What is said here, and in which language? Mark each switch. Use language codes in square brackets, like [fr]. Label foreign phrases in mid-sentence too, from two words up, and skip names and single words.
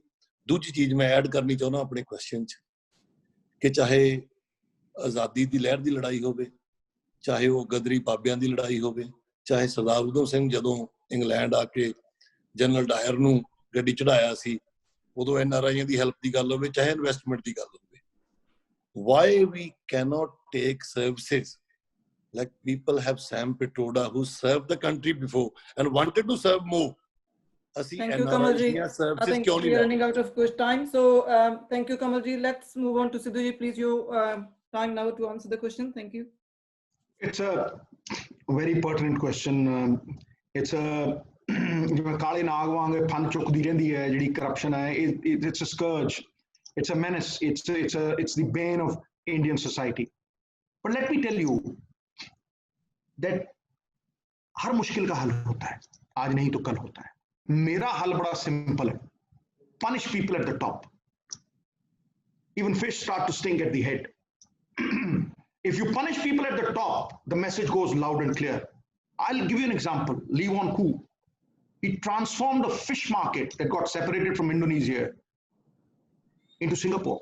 [pa] ਦੂਜੀ ਚੀਜ਼ ਮੈਂ ਐਡ ਕਰਨੀ ਚਾਹੁੰਦਾ ਆਪਣੇ ਕੁਐਸਚਨ 'ਚ ਕਿ ਚਾਹੇ ਆਜ਼ਾਦੀ ਦੀ ਲਹਿਰ ਦੀ ਲੜਾਈ ਹੋਵੇ, ਚਾਹੇ ਉਹ ਗਦਰੀ ਬਾਬਿਆਂ ਦੀ ਲੜਾਈ ਹੋਵੇ, ਚਾਹੇ ਸਰਦਾਰ ਉਧਮ ਸਿੰਘ ਜਦੋਂ ਇੰਗਲੈਂਡ ਆ ਕੇ ਜਨਰਲ ਡਾਇਰ ਨੂੰ ਗੱਡੀ ਚੜਾਇਆ ਸੀ ਉਦੋਂ NRIਆਂ ਦੀ ਹੈਲਪ ਦੀ ਗੱਲ ਹੋਵੇ, ਚਾਹੇ ਇਨਵੈਸਟਮੈਂਟ ਦੀ ਗੱਲ ਹੋਵੇ. [en] Why we cannot take services like people have Sam Pitroda who served the country before and wanted to serve more? Thank you, Kamal ji. I think we are running out of time. So thank you, Kamal ji. Let's move on to Sidhu ji. Please, your time now to answer the question. Thank you. It's a very pertinent question. It's a [pa] ਜਿਵੇਂ ਕਾਲੇ ਨਾਗ ਵਾਂਗ ਫਨ ਚੁੱਕਦੀ ਰਹਿੰਦੀ ਹੈ ਜਿਹੜੀ ਕਰਪਸ਼ਨ ਹੈ. [en] It's a scourge. It's a menace. It's the bane of Indian society. But let me tell you that [hi] हर मुश्किल का हल होता है, आज नहीं तो कल होता है. मेरा हल बड़ा सिंपल है. [en] Punish people at the top. Even fish start to stink at the head. If you punish people at the top, the message goes loud and clear. I'll give you an example. Lee Won Koo. He transformed a fish market that got separated from Indonesia into Singapore.